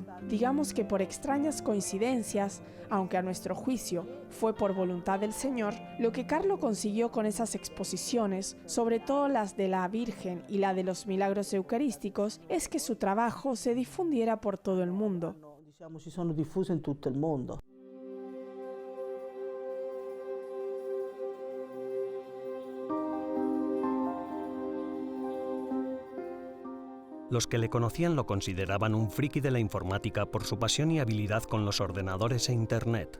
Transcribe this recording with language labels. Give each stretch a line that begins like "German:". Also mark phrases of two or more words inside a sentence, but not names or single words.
Spanish: Digamos que por extrañas coincidencias, aunque a nuestro juicio fue por voluntad del Señor, lo que Carlo consiguió con esas exposiciones, sobre todo las de la Virgen y la de los milagros eucarísticos, es que su trabajo se difundiera por todo el mundo.
Italian: Si sono diffuse in tutto il mondo.
Spanish: Los que le conocían lo consideraban un friki de la informática por su pasión y habilidad con los ordenadores e Internet.